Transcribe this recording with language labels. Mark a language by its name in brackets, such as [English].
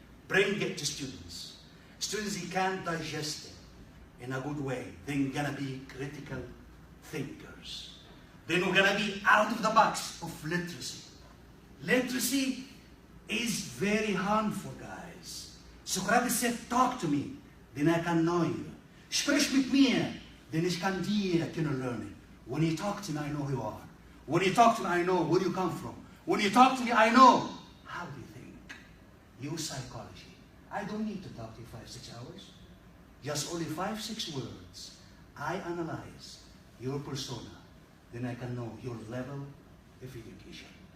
[English] Bring it to students. Students, they can't digest it in a good way. They're gonna be critical thinkers. They're not gonna be out of the box of literacy. Literacy is very harmful, guys. Socrates said, talk to me, then I can know you. [German] Sprich mit mir, [English] then [German] ich kann dir kennenlernen. [English] When you talk to me, I know who you are. When you talk to me, I know where you come from. When you talk to me, I know how do you think. Use psychology. I don't need to talk to you 5-6 hours. Just only 5-6 words. I analyze your persona. Then I can know your level of education.